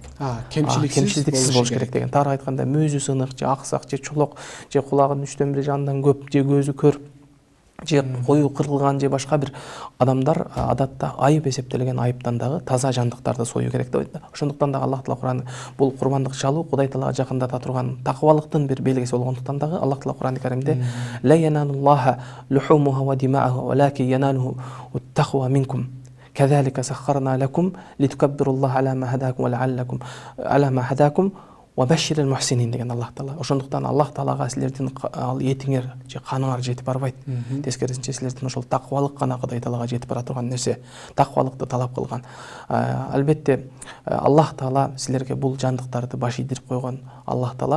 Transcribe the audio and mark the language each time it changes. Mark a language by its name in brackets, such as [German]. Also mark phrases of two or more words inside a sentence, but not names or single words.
[Kyrgyz] Кемчиликсиз болуш керек деген. Тагыраак айтканда, мөзү сынык же аксак же чулок же кулагынын 3төн 1 жанынан көп же көзү көр же кою кырылган же башка бир адамдар адатта айып эсептелген айыптан дагы таза жандыктарды союу керек деп айтты. Ошондуктан дагы Аллах Таала Кур'ан бул курбандык чалуу Кудай Таалага жакындата турган такыбалыктын бир белгиси болгондуктан дагы Аллах Таала Кур'ан-ы Каримде [Arabic] لا ينال الله لحومها و دماؤها ولكن يناله التقوى منكم كذلك سخرنا لكم لتكبروا الله على ما هداكم ولعلكم على ما هداكم وبشر المحسنين [Kyrgyz] деген Аллах Таала. Ошондуктан Аллах Таалага силердин ал этиңер же каныңар жетип барбайт. Тескерисинче силердин ошол таквалык гана Кудай Таалага жетип бара турган нерсе. Таквалыкты талап кылган. Албетте Аллах Таала силерге бул жандыктарды баш ийдирип койгон Аллах Таала.